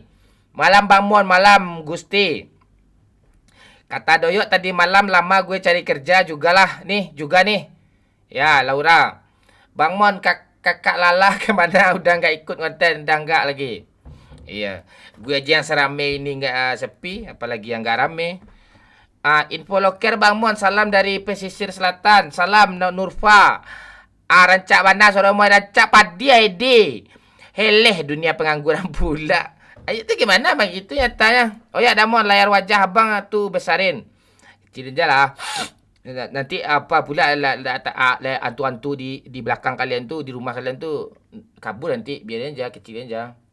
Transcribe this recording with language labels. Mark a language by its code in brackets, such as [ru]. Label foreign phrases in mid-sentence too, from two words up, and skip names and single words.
[id] Malam Bang Mon, malam Gusti. Kata Doyok tadi malam lama gue cari kerja juga nih. Ya, Laura. Bang Mon, kakak Lala kemana? Udah nggak ikut konten, udah nggak lagi. Iya, gue aja yang serame ini nggak sepi, apalagi yang nggak rame. Info loker Bang Mon, salam dari pesisir selatan. Salam Nurfa. [min] Rancak mana Soromai, rancak padi ID. [id] Heleh dunia pengangguran pula. Ayo tu gimana bang itu nyatanya. Oh ya Damon, layar wajah abang tu besarin. Kecilin je lah. Nanti apa pula hantu-hantu di belakang kalian tu, di rumah kalian tu kabur nanti, biarin aja, kecilin aja.